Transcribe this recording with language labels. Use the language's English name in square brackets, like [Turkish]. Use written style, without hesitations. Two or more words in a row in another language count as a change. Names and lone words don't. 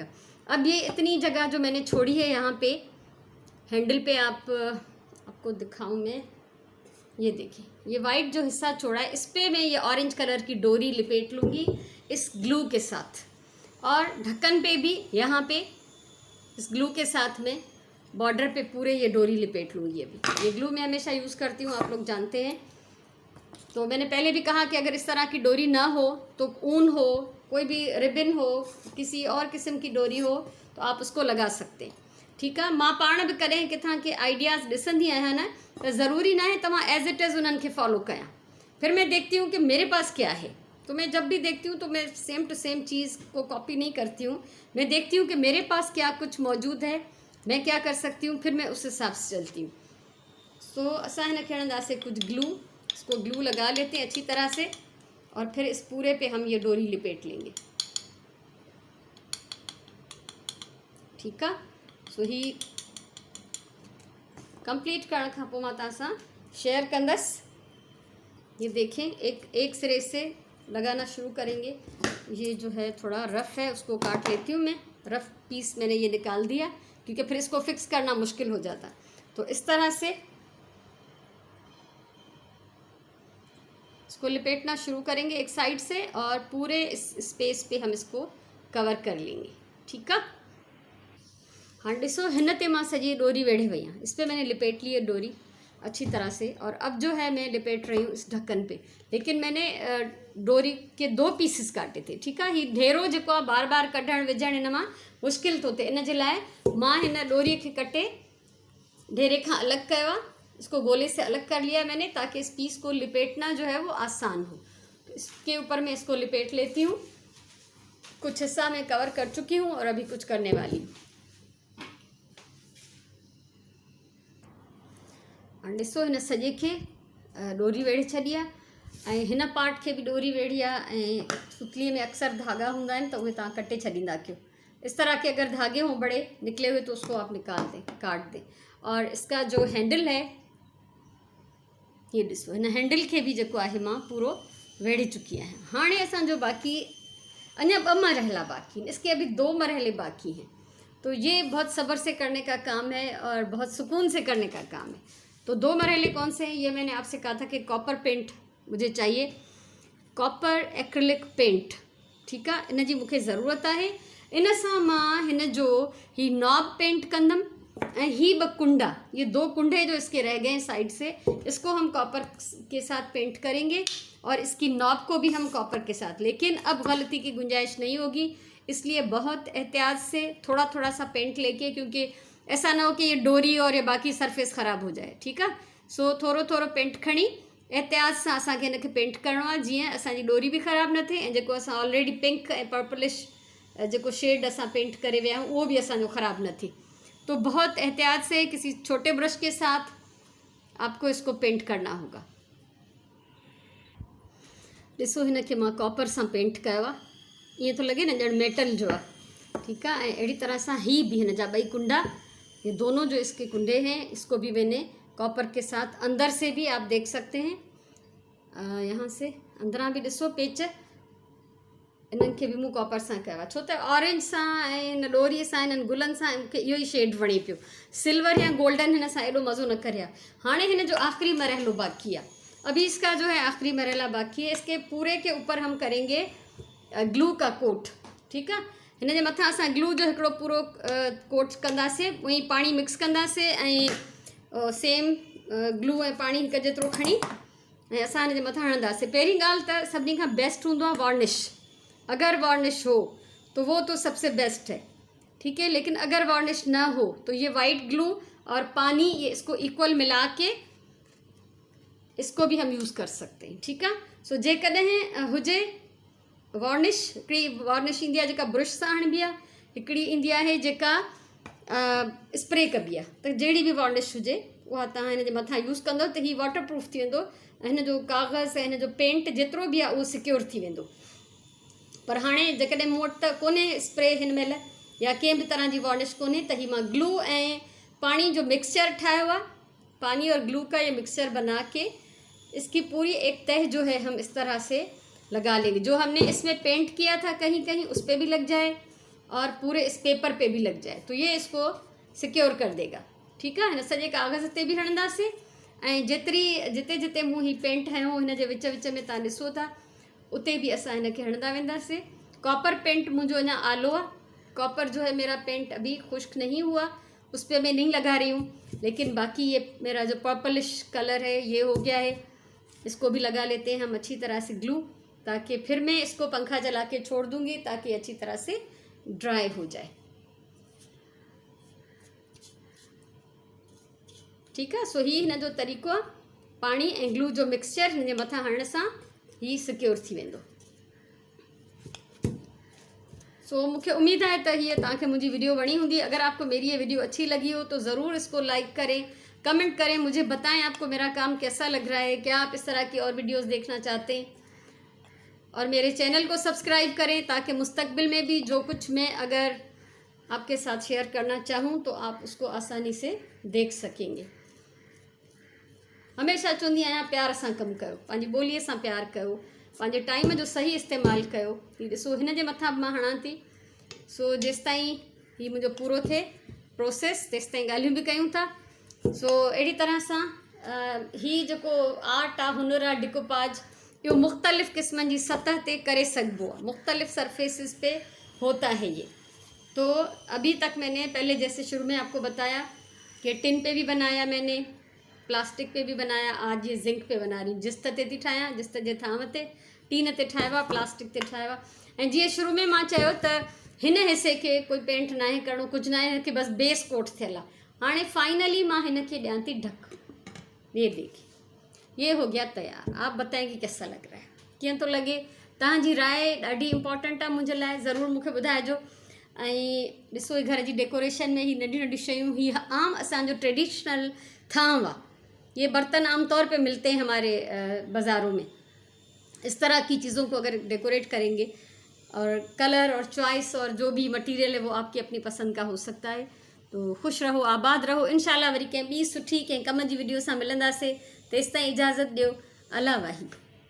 [Hindi] अब ये इतनी जगह जो मैंने छोड़ी है यहाँ पे हैंडल पे, आपको दिखाऊं मैं, ये देखिए ये वाइट जो हिस्सा छोड़ा है इस पर मैं ये ऑरेंज कलर की डोरी लिपेट लूँगी इस ग्लू के साथ, और ढक्कन पे भी यहाँ पे इस ग्लू के साथ में बॉर्डर पे पूरे ये डोरी लिपेट लूँगी। अभी ये ग्लू मैं हमेशा यूज़ करती हूँ, आप लोग जानते हैं। तो मैंने पहले भी कहा कि अगर इस तरह की डोरी ना हो तो ऊन हो, कोई भी रिबन हो, किसी और किस्म की डोरी हो तो आप उसको लगा सकते हैं, ठीक है। [Sindhi] मां पाण भी करें किथां के आइडियाज़ ॾिसंदी आहियां न, तो ज़रूरी ना है तव्हां एज़ इट इज़ उन्हनि खे फॉलो कयां। [Hindi] फिर मैं देखती हूँ कि मेरे पास क्या है, तो मैं जब भी देखती हूँ तो मैं सेम टू सेम चीज़ को कॉपी नहीं करती हूँ। मैं देखती हूँ कि मेरे पास क्या कुछ मौजूद है, मैं क्या कर सकती हूँ, फिर मैं उस हिसाब से चलती हूँ। [Sindhi] सो असां हिन खे हणंदासीं कुछ ग्लू, [Hindi] इसको ग्लू लगा लेते हैं अच्छी तरह से, और फिर इस पूरे पे हम ये डोरी लिपेट लेंगे, ठीक है। [Sindhi] सो ही कंप्लीट करण खां पोइ मां तव्हां सां शेयर कंदसि। [Hindi] ये देखें एक सिरे से लगाना शुरू करेंगे। ये जो है थोड़ा रफ़ है, उसको काट लेती हूँ मैं, रफ़ पीस मैंने ये निकाल दिया क्योंकि फिर इसको फिक्स करना मुश्किल हो जाता। तो इस तरह से इसको लिपेटना शुरू करेंगे एक साइड से, और पूरे इस स्पेस पे हम इसको कवर कर लेंगे, ठीक है। [Sindhi] हाँ ॾिसो हिन ते मां सॼी डोरी वेढ़े वई आहियां, [Hindi] इस पर मैंने लिपेट ली है डोरी अच्छी तरह से। और अब जो है मैं लिपेट रही हूँ इस ढक्कन पे, लेकिन मैंने डोरी के 2 पीसिस काटे थे, ठीक है। [Sindhi] ही ढेरो जेको आहे बार बार कढणु विझणु हिन मां मुश्किल थो थिए, इन जे लाइ मां हिन डोरीअ खे कटे ढेरे खां अलॻि कयो आहे, [Hindi] इसको गोले से अलग कर लिया मैंने ताकि इस पीस को लिपेटना जो है वो आसान हो। तो इसके ऊपर मैं इसको लिपेट लेती हूँ। कुछ हिस्सा मैं कवर कर चुकी हूँ और अभी कुछ करने वाली हूँ। [Sindhi] और ॾिसो हिन सॼे खे डोरी वेड़े छॾी आहे ऐं हिन पार्ट खे बि डोरी वेड़ी आहे ऐं सुतलीअ में अक्सर धागा हूंदा आहिनि त उहे तव्हां कटे छॾींदा कयो। [Hindi] इस तरह के अगर धागे हों बड़े निकले हुए तो उसको आप निकाल दें, काट दें। और इसका जो हैंडल है ये [Sindhi] ॾिसो, हिन हैंडल खे बि जेको आहे मां पूरो वेड़े चुकी आहियां। हाणे असांजो बाक़ी अञा 2 मरहला [Hindi] बाकी हैं, इसके अभी 2 मरहले बाकी हैं। तो ये बहुत सब्र से करने का काम है और बहुत सुकून से करने का काम है। तो 2 मरहले कौन से हैं? ये मैंने आपसे कहा था कि कॉपर पेंट मुझे चाहिए, कॉपर एक्रिलिक पेंट, [Sindhi] ठीक आहे, इन जी मूंखे ज़रूरत आहे। इन सां मां हिन जो ही नॉब पेंट कंदमि ऐं ही 2 कुंडा, [Hindi] ये 2 कुंडे जो इसके रह गए हैं साइड से, इसको हम कॉपर के साथ पेंट करेंगे और इसकी नॉब को भी हम कॉपर के साथ। लेकिन अब गलती की गुंजाइश नहीं होगी, इसलिए बहुत एहतियात से थोड़ा थोड़ा सा पेंट लेके, क्योंकि ऐसा ना हो कि ये डोरी और ये बाकी सरफेस ख़राब हो जाए, [Sindhi] ठीक आहे। सो थोरो थोरो पेंट खणी एहतियात सां असांखे हिनखे पेंट करिणो आहे, जीअं असांजी डोरी बि ख़राबु न थिए ऐं जेको असां ऑलरेडी पिंक ऐं पर्पलिश जेको शेड असां पेंट करे विया आहियूं उहो भी असांजो ख़राब न थिए। [Hindi] तो बहुत एहतियात से किसी छोटे ब्रश के साथ आपको इसको पेंट करना होगा। [Sindhi] ॾिसो हिनखे मां कॉपर सां पेंट कयो आहे, ईअं थो लॻे न ॼण मेटल जो आहे, ठीकु आहे। ऐं अहिड़ी तरह सां ही भी हिन जा 2 कुंडा, [Hindi] ये दोनों जो इसके कुंडे हैं, इसको भी मैंने कॉपर के साथ अंदर से भी आप देख सकते हैं, यहाँ से [Sindhi] अंदरां भी ॾिसो पेच, इन्हनि खे बि मूं कॉपर सां कयो आहे। छो त ऑरेंज सां ऐं हिन डोरीअ सां हिननि गुलनि सां मूंखे इहो ई शेड वणे पियो। सिल्वर या गोल्डन हिन सां एॾो मज़ो न करे आहे। हाणे हिन जो आख़िरी मरहलो बाकी है, अभी इसका जो है आखिरी मरहला बाकी है। [Hindi] इसके पूरे के ऊपर हम करेंगे ग्लू का कोट, ठीक है। [Sindhi] हिन जे मथां असां ग्लू जो हिकिड़ो पूरो कोट कंदासीं, वही पानी मिक्स कंदासीं ऐं सेम ग्लू ऐं पानी हिक जेतिरो खणी ऐं असां हिन जे मथां हणंदासीं। पहिरीं ॻाल्हि त सभिनी खां बेस्ट हूंदो आहे वार्निश। [Hindi] अगर वार्निश हो तो वो तो सबसे बेस्ट है, ठीक है। लेकिन अगर वार्निश ना हो तो ये वाइट ग्लू और पानी, ये इसको इक्वल मिला के इसको भी हम यूज़ कर सकते हैं, ठीक है। [Sindhi] सो जेकॾहिं हुजे वार्निश, हिकिड़ी वार्निश ईंदी आहे जेका ब्रश सां हणबी आहे, हिकिड़ी ईंदी आहे जेका स्प्रे कबी आहे। त जहिड़ी बि वार्निश हुजे उहा तव्हां हिन जे मथां यूज़ कंदो त हीउ वाटर प्रूफ थी वेंदो ऐं हिन जो कागज़ ऐं हिन जो पेंट जेतिरो बि आहे उहो सिक्योर थी वेंदो। पर हाणे जेकॾहिं मूं वटि त कोन्हे स्प्रे हिन महिल या कंहिं बि तरह जी वार्निश कोन्हे, त हीउ मां ग्लू ऐं पानी जो मिक्सचर ठाहियो आहे। [Hindi] पानी और ग्लू का ये मिक्सचर बना के इसकी पूरी एक तह जो है हम इस तरह से लगा लेंगे। जो हमने इसमें पेंट किया था कहीं कहीं उस पर भी लग जाए और पूरे इस पेपर पे भी लग जाए, तो ये इसको सिक्योर कर देगा, ठीक है। [Sindhi] हिन सॼे कागज़ ते बि हणंदासीं ऐं जेतिरी जिते जिते मूं ही पेंट हयो हिन जे विच विच में तव्हां ॾिसो था उते भी असां हिनखे हणंदा वेंदासीं। कॉपर पेंट मुझे अञा आलो आहे, [Hindi] कॉपर जो है मेरा पेंट अभी खुश्क नहीं हुआ, उस पर मैं नहीं लगा रही हूँ। लेकिन बाकी ये मेरा जो पर्पलिश कलर है ये हो गया है, इसको भी लगा लेते हैं हम अच्छी तरह से ग्लू, ताकि फिर मैं इसको पंखा चला के छोड़ दूँगी ताकि अच्छी तरह से ड्राई हो जाए, ठीक है। [Sindhi] सो ही हिन जो तरीक़ो आहे, पानी ऐं ग्लू जो मिक्सचर हिन जे मथां हणण सां ही सिक्योर थी वेंदो। [Hindi] सो मुझे उम्मीद है तो ये [Sindhi] तव्हांखे मुझी वीडियो वणी [Hindi] होंगी। अगर आपको मेरी ये वीडियो अच्छी लगी हो तो ज़रूर इसको लाइक करें, कमेंट करें, मुझे बताएं आपको मेरा काम कैसा लग रहा है, क्या आप इस तरह की और वीडियोस देखना चाहते हैं। और मेरे चैनल को सब्सक्राइब करें ताकि मुस्तकबिल में भी जो कुछ मैं अगर आपके साथ शेयर करना चाहूँ तो आप उसको आसानी से देख सकेंगे। [Sindhi] हमेशा चवंदी आहियां प्यार सां कमु कयो, पंहिंजी ॿोलीअ सां प्यार कयो, पंहिंजे टाइम जो सही इस्तेमालु कयो। हीउ ॾिसो हिन जे मथां मां हणां थी। सो जेसिताईं हीउ मुंहिंजो पूरो थिए प्रोसेस तेसिताईं ॻाल्हियूं बि कयूं था। सो अहिड़ी तरह सां हीउ जेको आर्ट आहे, हुनर आहे, डिकोपाज, इहो मुख़्तलिफ़ क़िस्मनि जी सतह ते करे सघिबो आहे, [Hindi] मुख़्तलिफ़ सरफेसिस पे होता है ये। तो अभी तक मैंने पहले जैसे शुरू में आपको बताया कि टिन पे भी बनाया मैंने, प्लास्टिक पे भी बनाया, आज ये जिंक पे बना रही हूँ। [Sindhi] जिस्त ते थी ठाहियां, जिस्त जे थांव ते टीन ते ठाहियो आहे, प्लास्टिक ते ठाहियो आहे। ऐं जीअं शुरू में मां चयो त हिन हिसे खे कोई पेंट न आहे करिणो, कुझु न आहे, हिनखे बसि बेस कोट थियल आहे। हाणे फाइनली मां हिनखे ॾियां थी ढक। [Hindi] ये देखिए ये हो गया तैयार। आप बताएं कि कैसा लग रहा है, [Sindhi] कीअं थो लगे। तव्हांजी राय ॾाढी इंपॉर्टेंट आहे मुंहिंजे लाइ, ज़रूरु मूंखे ॿुधाइजो। ऐं ॾिसो ही घर जी डेकोरेशन में ही नंढी नंढी शयूं, ही आम असांजो ट्रेडिशनल थांव आहे। [Hindi] ये बर्तन आमतौर पे मिलते हैं हमारे बाज़ारों में। इस तरह की चीज़ों को अगर डेकोरेट करेंगे, और कलर और चॉइस और जो भी मटीरियल है वो आपकी अपनी पसंद का हो सकता है। [Sindhi] तो ख़ुशि रहो, आबाद रहो। इंशाल्लाह वरी कंहिं ॿी सुठी कंहिं कम जी वीडियो सां मिलंदासीं। तेसिताईं इजाज़त ॾियो। अल्लाह वाहिद।